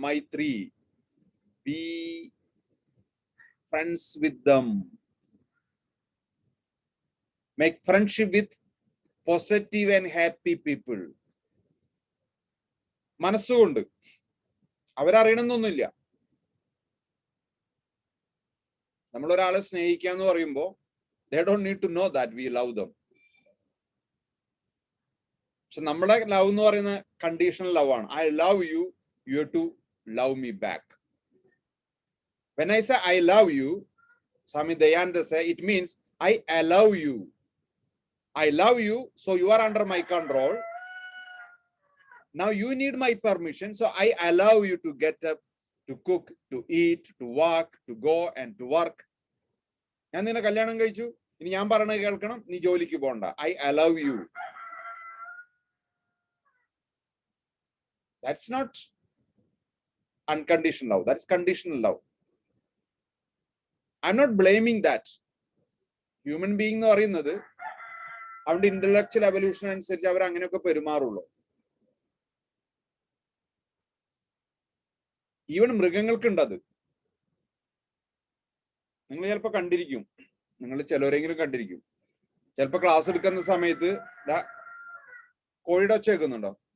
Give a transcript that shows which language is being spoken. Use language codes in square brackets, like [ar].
[en] മൈത്രി, be friends with them, make friendship with positive and happy people. [ml] മനസ്സുകൊണ്ട് അവരറിയണമെന്നൊന്നുമില്ല. നമ്മൾ ഒരാളെ സ്നേഹിക്കാന്ന് പറയുമ്പോൾ [en] they don't need to know that we love them. [ml] പക്ഷെ നമ്മുടെ love എന്ന് പറയുന്ന കണ്ടീഷണൽ ലവ് ആണ്. [en] I love you, you have to love me back. When I say I love you, Swami Dayananda say, it means I allow you. I love you, so you are under my control. Now you need my permission, so I allow you to get up, to cook, to eat, to walk, to go and to work. [ml] ഞാൻ നിന്നെ കല്യാണം കഴിച്ചു, ഇനി ഞാൻ പറയണത് കേൾക്കണം, നീ ജോലിക്ക് പോകണ്ട. [en] I allow you. That's not unconditional love, that's conditional love. I'm not blaming that. [ml] Human being എന്ന് പറയുന്നത് അവരുടെ ഇന്റലക്ച്വൽ എവല്യൂഷൻ അനുസരിച്ച് അവർ അങ്ങനെയൊക്കെ പെരുമാറുള്ളൂ. ഈവൻ മൃഗങ്ങൾക്കുണ്ട് അത്. നിങ്ങൾ ചിലപ്പോൾ കണ്ടിരിക്കും, നിങ്ങൾ ചിലരെങ്കിലും കണ്ടിരിക്കും. ചിലപ്പോൾ ക്ലാസ് എടുക്കുന്ന സമയത്ത് കോഴിയുടെ ഒച്ച കേൾക്കുന്നുണ്ടോ?